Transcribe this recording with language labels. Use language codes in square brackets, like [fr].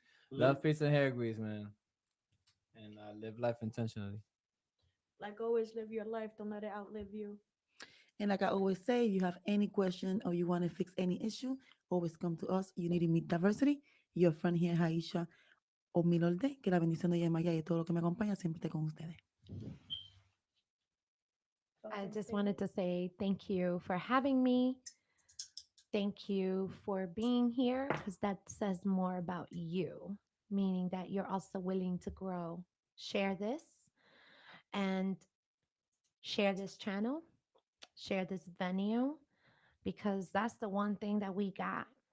[en] Love, peace, and hair grease, man. And live life intentionally. Like always, live your life. Don't let it outlive you. And like I always say, if you have any question or you want to fix any issue, always come to us. You need to meet diversity. Your friend here, [es] Haisha Omilolde, que la bendición de ella Maya y todo lo que me acompaña siempre esté con ustedes. [en] I just wanted to say thank you for having me. Thank you for being here, because that says more about you, meaning that you're also willing to grow. Share this and share this channel, share this venue, because that's the one thing that we got.